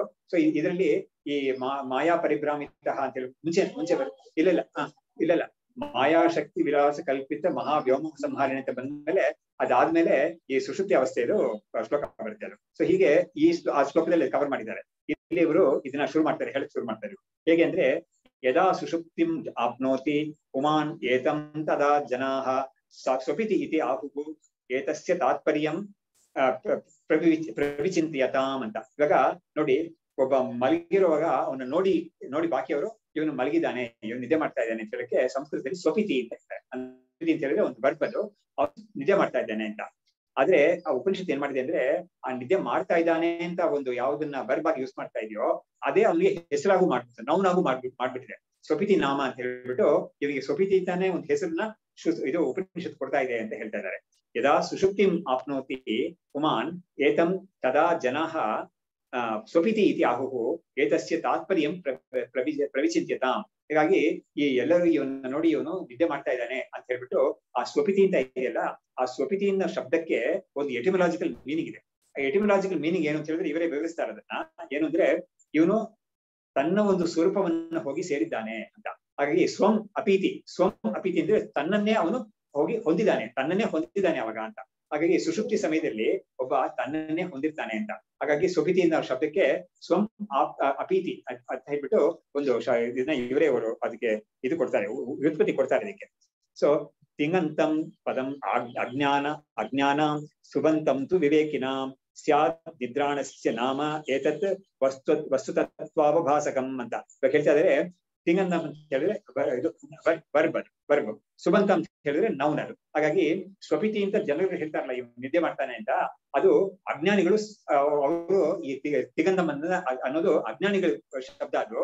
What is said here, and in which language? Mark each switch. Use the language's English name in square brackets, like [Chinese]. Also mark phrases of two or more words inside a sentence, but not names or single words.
[Kannada] ಸೊ ಇದರಲ್ಲಿ ಈ [Sanskrit] ಮಾಯಾ ಪರಿಭ್ರಾಮಿತ [Kannada] ಅಂತ ಹೇಳಿ ಮುಂಚೆ ಇಲ್ಲ [Sanskrit] ಮಾಯಾಶಕ್ತಿ ವಿಲಾಸ ಕಲ್ಪಿತ ಮಹಾವ್ಯೋಮ ಸಂಹಾರಣೆ [Kannada] ಅಂತ ಬಂದ್ಮೇಲೆ ಅದಾದ್ಮೇಲೆ ಈ ಸುಷುಪ್ತಿ ಅವಸ್ಥೆಯದು ಶ್ಲೋಕ ಬರುತ್ತೆ ಅದು. ಸೊ ಹೀಗೆ ಆ ಶ್ಲೋಕದಲ್ಲಿ ಕವರ್ ಮಾಡಿದ್ದಾರೆ. ಇಲ್ಲಿ ಇವರು ಇದನ್ನ ಹೇಳಕ್ ಶುರು ಮಾಡ್ತಾರೆ. ಹೇಗೆ ಅಂದ್ರೆ [Sanskrit] ಯದಾ ಸುಷುಪ್ತಿಂ ಆಪ್ನೋತಿ ಪುಮಾನ್ ಏತಂ ತದಾ ಜನಾಃ ಸ್ವಪಿತಿ ಇತಿ ಆಹುಃ ಏತಸ್ಯ ತಾತ್ಪರ್ಯಂ ಪ್ರವಿಚಿಂತ್ಯತಾಂ ಅಂತ. [Kannada] ಇವಾಗ ನೋಡಿ, ಒಬ್ಬ ಮಲಗಿರುವಾಗ ಅವನ್ನ ನೋಡಿ ಬಾಕಿಯವರು ಇವನು ಮಲಗಿದ್ದಾನೆ, ಇವನು ನಿದ್ದೆ ಮಾಡ್ತಾ ಇದ್ದಾನೆ ಅಂತ ಹೇಳಕ್ಕೆ ಸಂಸ್ಕೃತದಲ್ಲಿ ಸ್ವಪಿತಿ ಅಂತ ಹೇಳ್ತಾರೆ. ಅಂತ ಹೇಳಿದ್ರೆ ಒಂದು ಬರ್ಬದು ಅವ್ನು ನಿದ್ದೆ ಮಾಡ್ತಾ ಇದ್ದಾನೆ ಅಂತ. ಆದ್ರೆ ಆ ಉಪನಿಷತ್ ಏನ್ ಮಾಡಿದೆ ಅಂದ್ರೆ ಆ ನಿದ್ದೆ ಮಾಡ್ತಾ ಇದ್ದಾನೆ ಅಂತ ಒಂದು ಯಾವ್ದನ್ನ ಬರ್ಬಾಗಿ ಯೂಸ್ ಮಾಡ್ತಾ ಇದೆಯೋ ಅದೇ ಅವನಿಗೆ ಹೆಸರಾಗೂ ಮಾಡ್ಬಿಡ್ತಾರೆ, ನೌನಾಗೂ ಮಾಡ್ಬಿಟ್ಟಿದೆ. [Sanskrit] ಸ್ವಪಿತಿ ನಾಮ [Kannada] ಅಂತ ಹೇಳ್ಬಿಟ್ಟು ಇವನಿಗೆ ಸ್ವಪಿತಿ ಅಂತಾನೆ ಒಂದು ಹೆಸರನ್ನ ಇದು ಉಪನಿಷತ್ ಕೊಡ್ತಾ ಇದೆ ಅಂತ ಹೇಳ್ತಾ ಇದ್ದಾರೆ. [Sanskrit] ಯದಾ ಸುಷುಪ್ತಿಂ ಆಪ್ನೋತಿ ಪುಮಾನ್ ಏತಂ ತದಾ ಜನಾಃ ಸ್ವಪಿತಿ ಇತಿ ಆಹುಃ ಏತಸ್ಯ ತಾತ್ಪರ್ಯಂ ಪ್ರವಿಚಿಂತ್ಯತಾಂ. [Kannada] ಹೀಗಾಗಿ ಈ ಎಲ್ಲರೂ ಇವನ್ನ ನೋಡಿ ಇವನು ನಿದ್ದೆ ಮಾಡ್ತಾ ಇದ್ದಾನೆ ಅಂತ ಹೇಳ್ಬಿಟ್ಟು ಆ ಸ್ವಪಿತಿ ಅಂತ ಇದೆಯಲ್ಲ, ಆ ಸ್ವಪಿತಿಯಿಂದ ಶಬ್ದಕ್ಕೆ ಒಂದು [English] etymological meaning [Kannada] ಇದೆ. ಆ [English] etymological meaning [Kannada] ಏನು ಅಂತ ಹೇಳಿದ್ರೆ ಇವರೇ ವಿವರಿಸ್ತಾರೆ ಅದನ್ನ. ಏನು ಅಂದ್ರೆ ಇವನು ತನ್ನ ಒಂದು ಸ್ವರೂಪವನ್ನ ಹೋಗಿ ಸೇರಿದ್ದಾನೆ ಅಂತ. ಹಾಗಾಗಿ [Sanskrit] ಸ್ವಂ ಅಪೀತಿ [Kannada] ಅಂದ್ರೆ ತನ್ನನ್ನೇ ಅವನು ಹೋಗಿ ಹೊಂದಿದ್ದಾನೆ ಅವಾಗ ಅಂತ. ಹಾಗಾಗಿ ಸುಷುಪ್ತಿ ಸಮಯದಲ್ಲಿ ಒಬ್ಬ ತನ್ನನ್ನೇ ಹೊಂದಿರ್ತಾನೆ ಅಂತ. ಹಾಗಾಗಿ ಸ್ವಪಿತಿಯಿಂದ ಶಬ್ದಕ್ಕೆ [Sanskrit] ಸ್ವಂ ಅಪೀತಿ [Kannada] ಅಂತ ಹೇಳ್ಬಿಟ್ಟು ಒಂದು ಇದನ್ನ ಇವರೇ ಅವರು ಅದಕ್ಕೆ ಇದು ಕೊಡ್ತಾರೆ, ವ್ಯುತ್ಪತ್ತಿ ಕೊಡ್ತಾರೆ ಇದಕ್ಕೆ. [Sanskrit] ಸೊ ತಿಂಗಂತಂ ಪದಂ ಅಜ್ಞಾನ ಸುಬಂತಂ ತು ವಿವೇಕಿನಾಂ ಸ್ಯಾತ್ ನಿದ್ರಾಣಸ್ಯ ನಾಮ ಏತತ್ ವಸ್ತುತತ್ವಾವಭಾಸಕಂ [Kannada] ಅಂತ ಹೇಳ್ತಾ ಇದ್ದಾರೆ. ತಿಂಗಂತಂ ಅಂತ ಹೇಳಿದ್ರೆ ಇದು ವರ್ಬ್, ಸುಬಂತ ಅಂತ ಹೇಳಿದ್ರೆ ನೌನರು. ಹಾಗಾಗಿ ಸ್ವಪಿತಿ ಅಂತ ಜನರು ಹೇಳ್ತಾರಲ್ಲ ಇವ್ ನಿದ್ದೆ ಮಾಡ್ತಾನೆ ಅಂತ, ಅದು ಅಜ್ಞಾನಿಗಳು ಅವರು ಈ ತಿಗಂದಂ ಅನ್ನೋದು ಅಜ್ಞಾನಿಗಳ ಶಬ್ದ ಅದು.